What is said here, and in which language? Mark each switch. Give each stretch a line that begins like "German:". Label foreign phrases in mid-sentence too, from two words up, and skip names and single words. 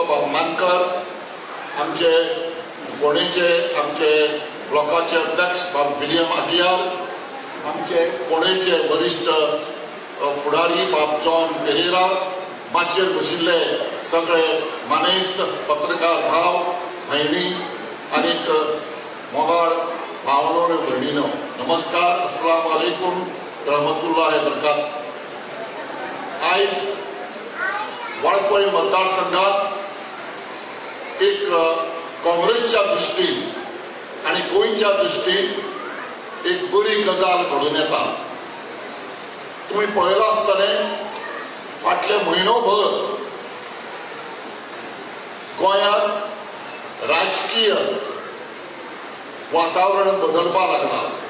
Konkani: बाब मानकर, आमचे फोंडेचे आमचे ब्लॉकाचे अध्यक्ष बाब विलियम आगियार, आमचे फोंडेचे वरिष्ठ फुडारी बाब जॉन पेरेरा, माचयेर बशिल्ले सगळे मानेस्त पत्रकार भाव भयणी आनीक मोगाळ भावनो आनी भयणीनो, नमस्कार,
Arabic: السلام عليكم، رحمة الله بركات.
Konkani: आयज वाळपय मतदारसंघात एक काँग्रेसच्या दृश्टीन आनी गोंयच्या दृश्टीन एक बरी गजाल घडून येता. तुमी पळयला आसतलें फाटले म्हयनोभर गोंयांत राजकीय वातावरण बदलपाक लागला.